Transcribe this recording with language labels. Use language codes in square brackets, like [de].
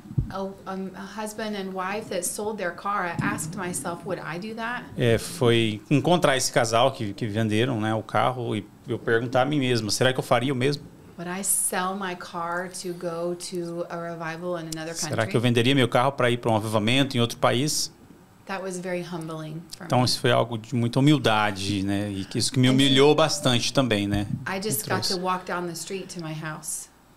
[en] a husband and wife that sold their car. I asked myself, would I do that? [pt] Foi encontrar esse casal que venderam, né, o carro e eu perguntar a mim mesmo, será que eu faria o mesmo? [en] Would I sell my car to go to a revival in another country? [pt] Será que eu venderia meu carro para ir para um avivamento em outro país? [en] That was very humbling for [pt] Então [en] me. [pt] isso foi algo de muita humildade, né? E isso que me humilhou bastante também, né? [en] I just got to walk down the street to my house.